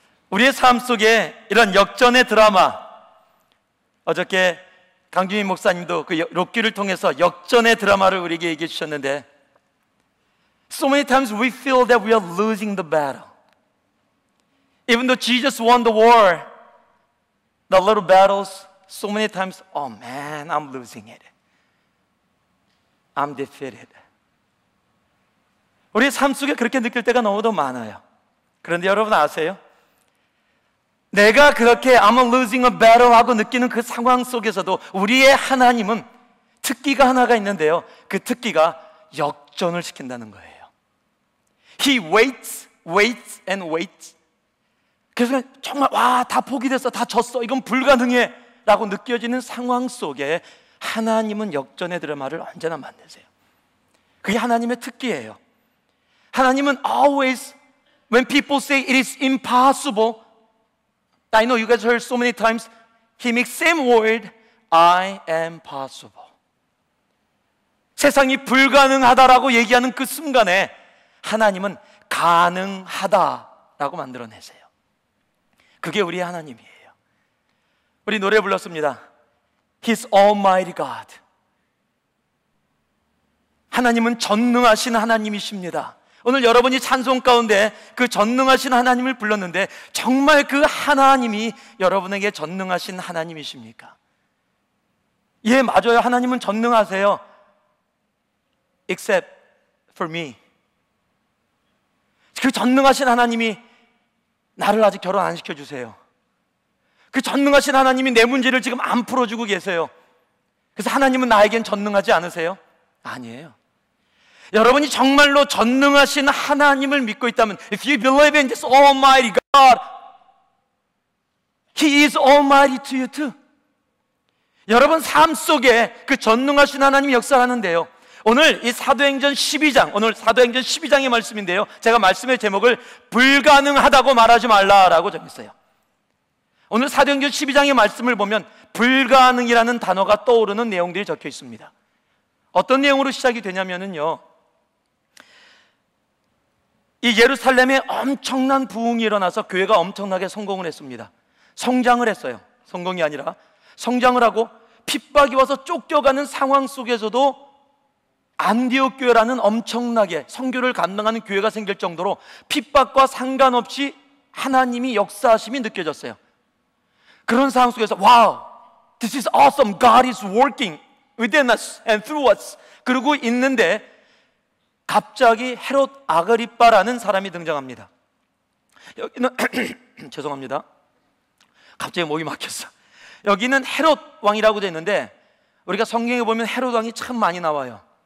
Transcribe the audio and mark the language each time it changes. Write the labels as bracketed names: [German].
[Korean] 우리의 삶 속에 이런 역전의 드라마, 어저께 강준희 목사님도 그 록기를 통해서 역전의 드라마를 우리에게 얘기해 주셨는데, [English] So many times we feel that we are losing the battle. Even though Jesus won the war, the little battles, so many times, oh man, I'm losing it. I'm defeated. [Korean] 우리의 삶 속에 그렇게 느낄 때가 너무도 많아요. 그런데 여러분 아세요? 내가 그렇게 [English] I'm losing a battle [Korean] 하고 느끼는 그 상황 속에서도 우리의 하나님은 특기가 하나가 있는데요, 그 특기가 역전을 시킨다는 거예요. [English] He waits, waits and waits. [Korean] 그래서 정말 와, 다 포기됐어, 다 졌어, 이건 불가능해 라고 느껴지는 상황 속에 하나님은 역전의 드라마를 언제나 만드세요. 그게 하나님의 특기예요. 하나님은 [English] always, when people say it is impossible, I know you guys heard so many times, He makes same word, I am possible. [Korean] 세상이 불가능하다라고 얘기하는 그 순간에 하나님은 가능하다라고 만들어내세요. 그게 우리 하나님이에요. 우리 노래 불렀습니다. [English] He's Almighty God. [Korean] 하나님은 전능하신 하나님이십니다. 오늘 여러분이 찬송 가운데 그 전능하신 하나님을 불렀는데 정말 그 하나님이 여러분에게 전능하신 하나님이십니까? 예, 맞아요. 하나님은 전능하세요. [English] Except for me. [Korean] 그 전능하신 하나님이 나를 아직 결혼 안 시켜주세요. 그 전능하신 하나님이 내 문제를 지금 안 풀어주고 계세요. 그래서 하나님은 나에겐 전능하지 않으세요? 아니에요. 여러분이 정말로 전능하신 하나님을 믿고 있다면, [English] if you believe in this Almighty God, He is Almighty to you too. [Korean] 여러분 삶 속에 그 전능하신 하나님이 역사하는데요, 오늘 이 사도행전 12장, 오늘 사도행전 12장의 말씀인데요, 제가 말씀의 제목을 불가능하다고 말하지 말라라고 정했어요. 오늘 사도행전 12장의 말씀을 보면 불가능이라는 단어가 떠오르는 내용들이 적혀 있습니다. 어떤 내용으로 시작이 되냐면요, 이 예루살렘에 엄청난 부흥이 일어나서 교회가 엄청나게 성공을 했습니다. 성장을 했어요. 성공이 아니라 성장을 하고 핍박이 와서 쫓겨가는 상황 속에서도 안디옥 교회라는 엄청나게 선교를 감당하는 교회가 생길 정도로 핍박과 상관없이 하나님이 역사하심이 느껴졌어요. 그런 상황 속에서 [English] wow, this is awesome. God is working within us and through us. [Korean] 그러고 있는데 갑자기 헤롯 아그리빠라는 사람이 등장합니다. 여기는 죄송합니다. 갑자기 목이 막혔어. 여기는 헤롯 왕이라고 되어 있는데 우리가 성경에 보면 헤롯 왕이 참 많이 나와요.